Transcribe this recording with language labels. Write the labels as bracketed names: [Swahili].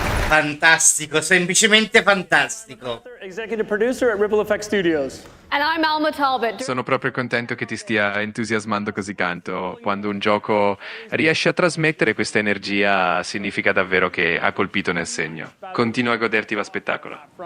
[Italian] Fantastico, semplicemente fantastico. [English] Executive producer at Ripple Effect Studios. And I'm Alma Talbot. [Italian] Sono proprio contento che ti stia entusiasmando così tanto. Quando un gioco riesce a trasmettere questa energia, significa davvero che ha colpito nel segno. Continua a goderti lo spettacolo.